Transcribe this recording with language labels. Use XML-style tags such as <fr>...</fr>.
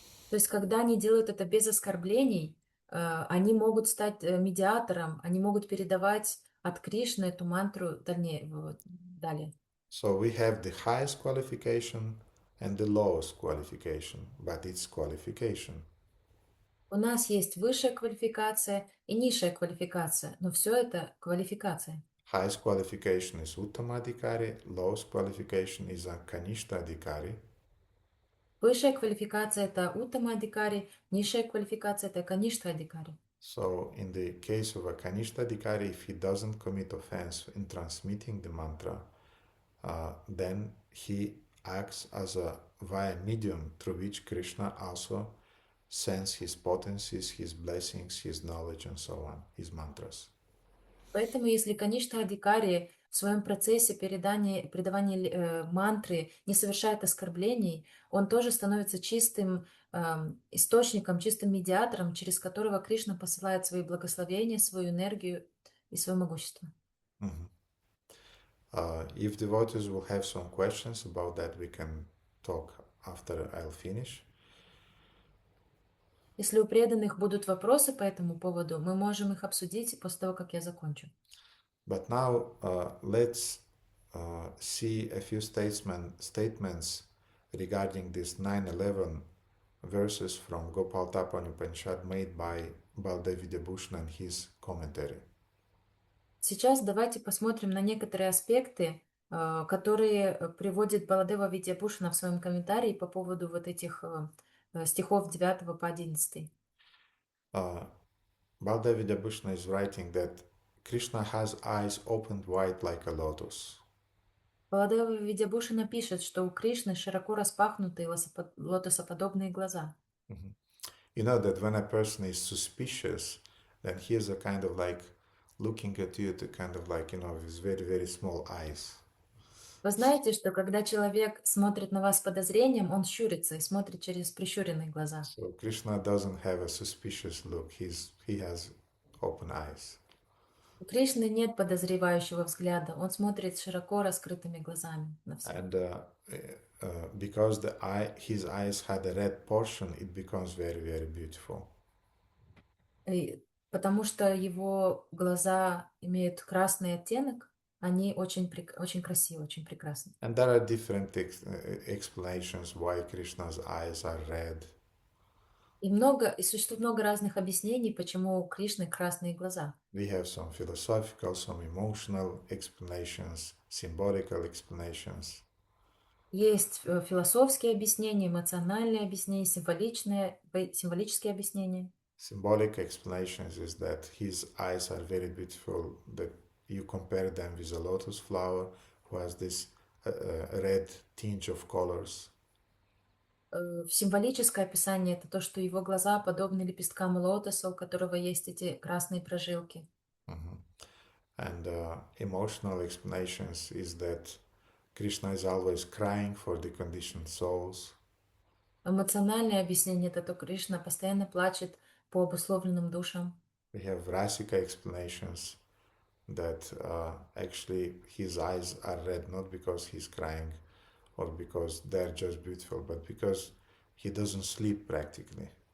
<ru>То есть, когда они делают это без оскорблений, они могут стать медиатором, они могут передавать от Кришны эту мантру далее.</ru> <en>So we have the highest qualification and the lowest qualification, but it's qualification.</en> <ru>У нас есть высшая квалификация и низшая квалификация, но все это квалификация.</ru> <en>Highest qualification is Uttama Adhikari, lowest qualification is a Kanishta Adhikari.</en> <ru>Высшая квалификация — это Уттама Адхикари, низшая квалификация — это Каништа Адхикари.</ru> <en>So in the case of a Kanishta Adhikari, if he doesn't commit offense in transmitting the mantra, then he acts as a via medium through which Krishna also sends his potencies, his blessings, his knowledge, and so on, his mantras.</en> <ru>Поэтому если Каништа Адхикари в своем процессе передавания мантры не совершает оскорблений, он тоже становится чистым источником, чистым медиатором, через которого Кришна посылает свои благословения, свою энергию и свое могущество.</ru> <en>If devotees will have some questions about that, we can talk after I'll finish.</en> <ru>Если у преданных будут вопросы по этому поводу, мы можем их обсудить после того, как я закончу.</ru> <en>But now let's see a few statements regarding this 9-11 verses from Gopal Tapan Upanishad made by Baldev Vidyabhushan and his commentary.</en> <ru>Сейчас давайте посмотрим на некоторые аспекты, которые приводит Баладева Видьябхушана в своем комментарии по поводу вот этих стихов 9 по 11.</ru> <en>Baldev Vidyabhushan is writing that Krishna has eyes opened wide like a lotus.</en> <ru>Баладева Видьябхушана пишет, что у Кришны широко распахнутые лотосоподобные глаза.</ru> <en>You know that when a person is suspicious, then he is a kind of like looking at you to kind of like, with very, very small eyes.</en> <ru>Вы знаете, что когда человек смотрит на вас с подозрением, он щурится и смотрит через прищуренные глаза.</ru> <en>So Krishna doesn't have a suspicious look. He has open eyes.</en> <ru>У Кришны нет подозревающего взгляда, он смотрит широко раскрытыми глазами на все.</ru> <en>And because his eyes had a red portion, it becomes very, very beautiful.</en> <ru>Потому что его глаза имеют красный оттенок, они очень красивы, очень прекрасны.</ru> <en>And there are different explanations why Krishna's eyes are red.</en> <ru>И существует много разных объяснений, почему у Кришны красные глаза.</ru> <en>We have some philosophical, some emotional explanations, symbolical explanations.</en> <ru>Есть философские объяснения, эмоциональные объяснения, символические объяснения.</ru> <en>Symbolic explanations is that his eyes are very beautiful, that you compare them with a lotus flower who has this red tinge of colors.</en> <ru>Символическое описание — это то, что его глаза подобны лепесткам лотоса, у которого есть эти красные прожилки.</ru> <en>And emotional explanations is that Krishna is always crying for the conditioned souls.</en> <ru>Эмоциональное объяснение — это то, Кришна постоянно плачет по обусловленным душам.</ru> <en>We have Rasika explanations that actually his eyes are red not because he's crying or because they're just beautiful, but because he doesn't sleep practically.</en>